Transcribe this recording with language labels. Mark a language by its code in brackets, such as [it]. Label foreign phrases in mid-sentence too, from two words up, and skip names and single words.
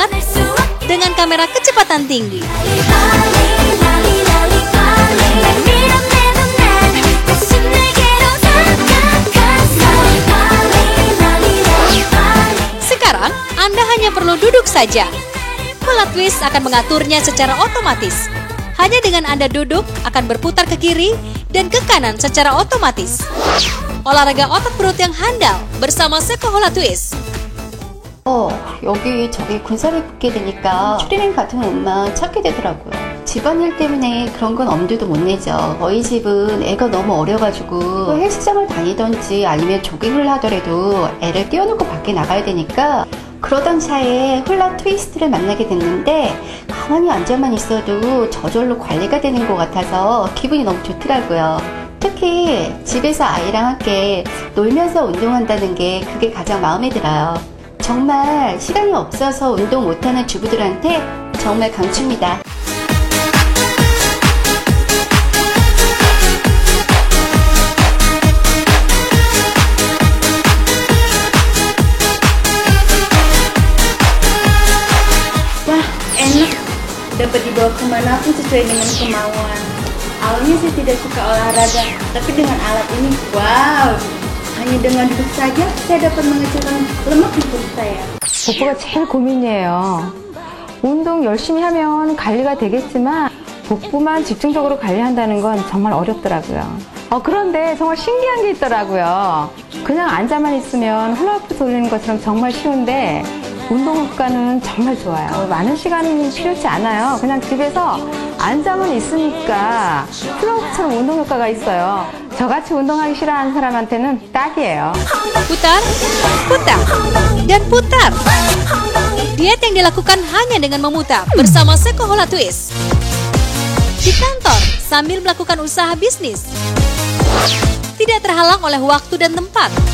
[id] Dengan kamera kecepatan tinggi. Sekarang, Anda hanya perlu duduk saja. Hula Twist akan mengaturnya secara otomatis. Hanya dengan Anda duduk, akan berputar ke kiri dan ke kanan secara otomatis. Olahraga otot perut yang handal bersama Sekohola Twist. [ko] 여기 저기 군살이 붙게 되니까 추리닝 같은 옷만 찾게 되더라고요. 집안일 때문에 그런 건 엄두도 못 내죠. 저희 집은 애가 너무 어려가지고 헬스장을 다니던지 아니면 조깅을 하더라도 애를 띄워놓고 밖에 나가야 되니까 그러던 차에 훌라 트위스트를 만나게 됐는데 가만히 앉아만 있어도 저절로 관리가 되는 것 같아서 기분이 너무 좋더라고요. 특히 집에서 아이랑 함께 놀면서 운동한다는 게 그게 가장 마음에 들어요. 정말 시간이 없어서 운동 못하는 주부들한테 정말 강추입니다. [id] Wah, enak. Dapat dibawa kemanapun sesuai dengan kemauan. Awalnya saya tidak suka olahraga, tapi dengan alat ini, wow. hanya dengan duduk saja saya dapat mengecilkan lemak di perut saya. [ko] 복부가 제일 고민이에요. 운동 열심히 하면 관리가 되겠지만 복부만 집중적으로 관리한다는 건 정말 어렵더라고요. 그런데 정말 신기한 게 있더라고요. 그냥 앉아만 있으면 훌라후프 돌리는 것처럼 정말 쉬운데 운동 효과는 정말 좋아요. 많은 시간이 필요치 않아요. 그냥 집에서 앉아만 있으니까 훌라후프처럼 운동 효과가 있어요. 저같이 운동하기 싫어하는 사람한테는 딱이에요. [id] Putar, putar, dan putar. Diet yang dilakukan hanya dengan memutar bersama Sekohola Twist. Di kantor, sambil melakukan usaha bisnis. Tidak terhalang oleh waktu dan tempat.